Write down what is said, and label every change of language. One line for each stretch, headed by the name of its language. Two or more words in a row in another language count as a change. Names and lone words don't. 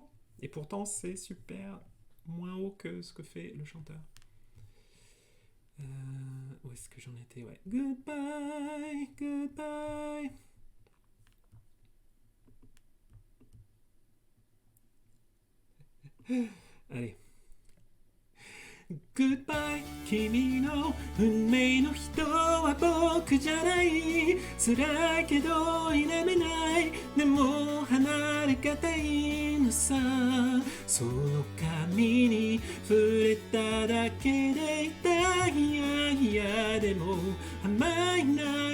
French: Et pourtant, c'est super moins haut que ce que fait le chanteur. Où est-ce que j'en étais? Ouais.
English: Goodbye, goodbye.
French: Allez.
Japanese: Goodbye 君の運命の人は僕じゃない。辛いけど否めない。でも離れがたいのさ。その髪に触れただけで痛い。いやいやでも甘いな。